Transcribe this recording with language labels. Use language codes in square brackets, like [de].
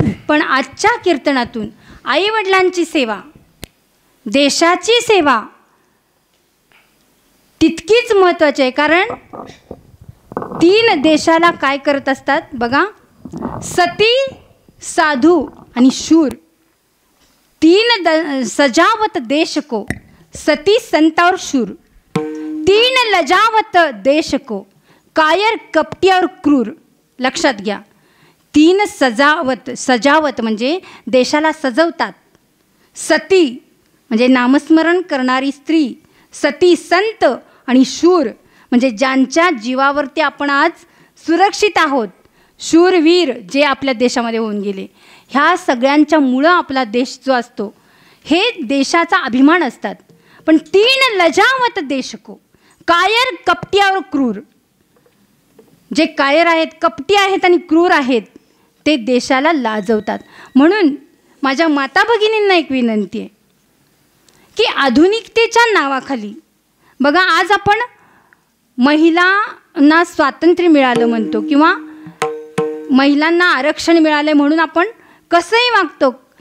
[mr] पण आजच्या कीर्तनातून आईवडिलांची सेवा, देशाची सेवा तितकीच महत्त्वाची आहे. कारण तीन देशाला काय करत असतात बघा, सती, साधू आणि शूर. [hi] तीन सजावत देश को, सती संत और शूर. तीन लजावत देश को, कायर कपटी और क्रूर. [mr] लक्षात घ्या, तीन सजावत, सजावत म्हणजे देशाला सजवतात. सती म्हणजे नामस्मरण करणारी स्त्री, सती संत आणि शूर म्हणजे ज्यांच्या जीवावरती आपण आज सुरक्षित आहोत. शूरवीर जे आपल्या देशामध्ये होऊन गेले. ह्या सगळ्यांच्या मुळं आपला देश जो असतो हे देशाचा अभिमान असतात. [hi] पण 3 लजावत देश को, कायर कपटी और क्रूर. [mr] जे कायर आहेत, कपटी आहेत आणि क्रूर आहेत ते देशाला लाजवतात. म्हणून माझ्या माता भगिनींना एक विनंती आहे की आधुनिकतेच्या नावाखाली बघा, आज आपण महिलांना स्वातंत्र्य मिळालं म्हणतो किंवा महिलांना आरक्षण मिळालं म्हणून आपण कसंही वागतो.